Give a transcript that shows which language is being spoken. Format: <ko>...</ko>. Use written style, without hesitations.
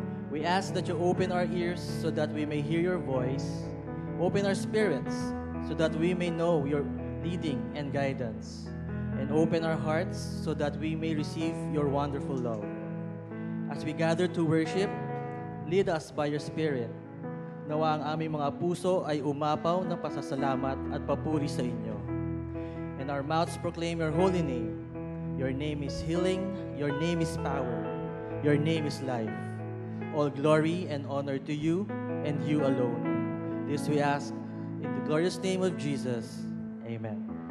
<en>We ask that you open our ears so that we may hear your voice, open our spirits so that we may know your leading and guidance, and open our hearts so that we may receive your wonderful love. As we gather to worship, lead us by your Spirit.</en> <tl>Nawa ang aming mga puso ay umapaw ng pasasalamat at papuri sa inyo.</tl> <en>And our mouths proclaim your holy name. Your name is healing, your name is power, your name is life. All glory and honor to you and you alone. This we ask in the glorious name of Jesus. Amen.</en>